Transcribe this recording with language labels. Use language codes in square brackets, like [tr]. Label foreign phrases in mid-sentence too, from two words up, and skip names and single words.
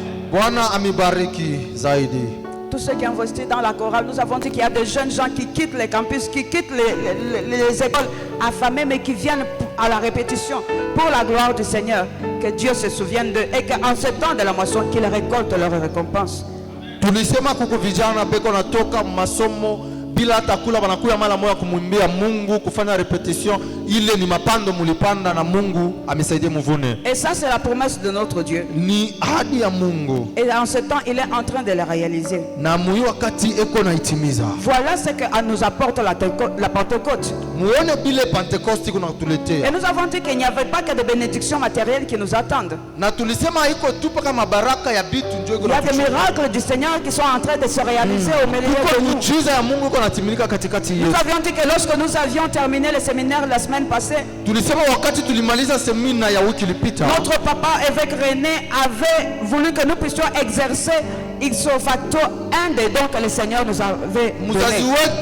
[fr] Tous ceux qui investissent dans la chorale, nous avons dit qu'il y a des jeunes gens qui quittent les campus, qui quittent les écoles affamées, mais qui viennent à la répétition pour la gloire du Seigneur. Que Dieu se souvienne d'eux et qu'en ce temps de la moisson, qu'ils récoltent leur récompense. [sw] bila hata kula wanakuya mara moja kumwimbia Mungu, kufanya repetition. Ile ni mapando mulipanda na Mungu amesaidia muvune. [fr] Et ça c'est la promesse de notre Dieu. [sw] Ni ahadi ya Mungu. [fr] Et en ce temps il est en train de la réaliser. [sw] Na muyo wakati eko na itimiza. [fr] Voilà ce que nous apporte la Pentecôte. [sw] Muone bile Pentecoste kuna tuletea. [fr] Et nous avons dit qu'il n'y avait pas que des bénédictions matérielles qui nous attendent. [sw] Na tulisema iko tu paka mabaraka ya bitu ndio iko. [fr] Il y a des miracles du Seigneur qui sont en train de se réaliser au milieu de nous. Nous avions dit que lorsque nous avions terminé le séminaire la semaine passée, notre papa évêque René avait voulu que nous puissions exercer [la] ipso facto [fr] un des dons que le Seigneur nous avait donné.